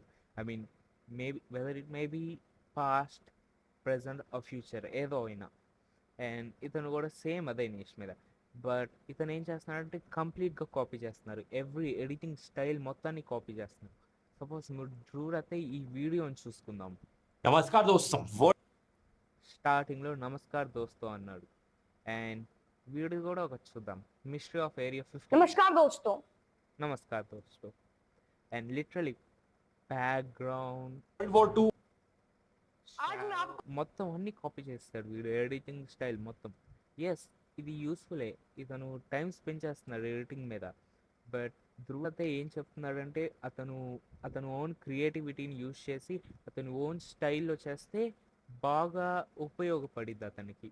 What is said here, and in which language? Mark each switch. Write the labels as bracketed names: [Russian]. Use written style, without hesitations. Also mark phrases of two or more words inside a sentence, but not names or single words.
[English] I mean maybe whether it maybe past, present [Telugu] ఆ ఫ్యూచర్ ఏదో అయినా. అండ్ ఇతను కూడా సేమ్ అదే నీష్ మీద. బట్ ఇతను ఏం చేస్తున్నాడంటే కంప్లీట్గా కాపీ చేస్తున్నారు. [English] Every editing style [Telugu] మొత్తాన్ని కాపీ చేస్తున్నారు. సపోజ్ మీరు ధ్రువ్ రతే ఈ వీడియోని చూసుకుందాం. [Hindi] नमस्कार दोस्तों वो [Telugu] స్టార్టింగ్లో [Hindi] नमस्कार दोस्तों [Telugu] అన్నాడు. అండ్ వీడియో కూడా ఒక చూద్దాం. మిస్టరీ ఆఫ్ ఏరియా 50. [Hindi] नमस्कार दोस्तों। नमस्कार दोस्तों. [English] And literally background World War Two [Hindi] आज मैं आपको [Telugu] మొత్తం అన్ని కాపీ చేస్తాడు [English] video editing style [Telugu] మొత్తం. ఎస్, ఇది యూస్ఫుల్లే. ఇతను [English] time spend [Telugu] చేస్తున్నాడు ఎడిటింగ్ మీద. బట్ ధ్రువ్ అయితే ఏం చెప్తున్నాడంటే అతను ఓన్ క్రియేటివిటీని యూస్ చేసి అతని ఓన్ స్టైల్లో చేస్తే బాగా ఉపయోగపడిద్ది అతనికి.